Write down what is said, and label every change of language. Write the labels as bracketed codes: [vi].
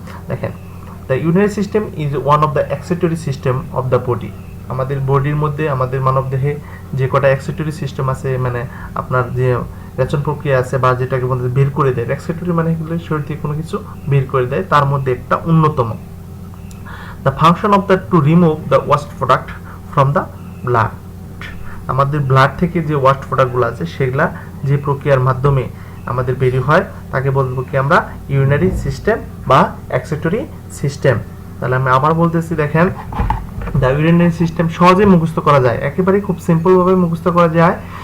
[en] দেখেন the urinary system is one of the excretory system of the body. [bn] আমাদের বডির মধ্যে, আমাদের মানবদেহে যে কটা এক্সক্রিটরি সিস্টেম আছে, মানে আপনার যে রেচন প্রক্রিয়া আছে বা যেটাকে বলতে বের করে দেয়, এক্সক্রিটরি মানে এগুলো শরীর থেকে কোনো কিছু বের করে দেয়, তার মধ্যে একটা অন্যতম। [en] The function of that to remove the waste product from the blood। [bn] আমাদের ব্লাড থেকে যে ওয়াস্ট প্রোডাক্টগুলো আছে সেগুলা যে প্রক্রিয়ার মাধ্যমে আমাদের বেরিয়ে হয় তাকে বলবো কি আমরা? ইউরিনারি সিস্টেম বা এক্সক্রিটরি সিস্টেম। তাহলে আমি আবার বলতেছি, দেখেন দ্য ইউরিনারি সিস্টেম সহজে মুখস্থ করা যায়, একেবারে খুব সিম্পল ভাবে মুখস্থ করা যায়।